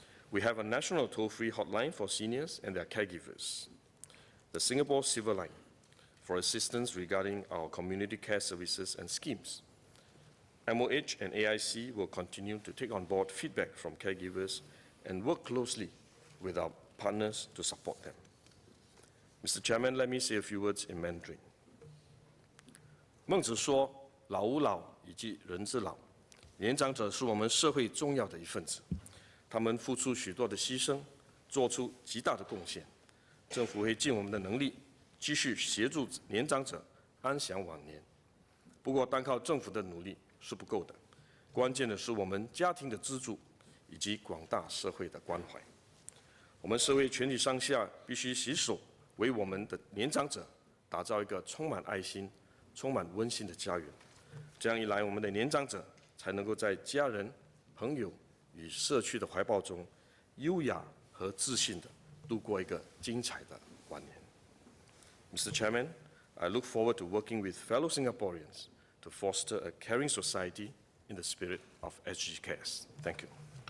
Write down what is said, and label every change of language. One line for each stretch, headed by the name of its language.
English: We have a national toll-free hotline for seniors and their caregivers, the Singapore Silver Line, for assistance regarding our community care services and schemes. MOH and AIC will continue to take on board feedback from caregivers and work closely with our partners to support them. Mr. Chairman, let me say a few words in Mandarin.
Chinese: 孟子说：“老吾老以及人之老。” 年长者是我们社会重要的一份子，他们付出许多的牺牲，做出极大的贡献。政府会尽我们的能力，继续协助年长者安享晚年。不过，单靠政府的努力是不够的，关键的是我们家庭的资助以及广大社会的关怀。我们社会全体上下必须携手，为我们的年长者打造一个充满爱心、充满温馨的家园。这样一来，我们的年长者才能够在家人、朋友与社区的怀抱中，优雅和自信地度过一个精彩的晚年。
English: Mr. Chairman, I look forward to working with fellow Singaporeans to foster a caring society in the spirit of SG Cares. Thank you.